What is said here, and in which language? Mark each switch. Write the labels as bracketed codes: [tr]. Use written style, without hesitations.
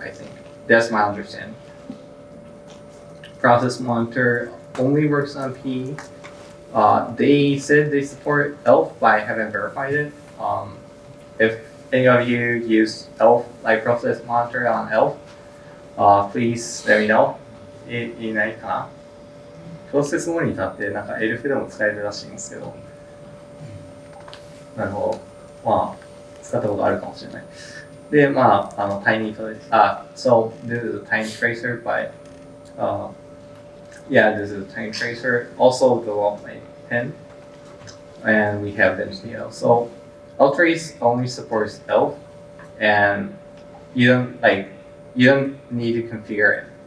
[en] I think that's my understanding. Process monitor only works on P. They said they support ELF, but I haven't verified it. If any of you use ELF, like process monitor on ELF, please let me know. [ja] いないかな。プロセスモニターってなんかエルフでも使えるらしいんですけど。なるほど。まあ、使ったことあるかもしれない。 [en] で、まあ、tiny so this is a tiny tracer, but yeah, this is a tiny tracer. Also developed by Pen, and we have BIN2TL. So ltrace only supports ELF, and you don't need to configure it.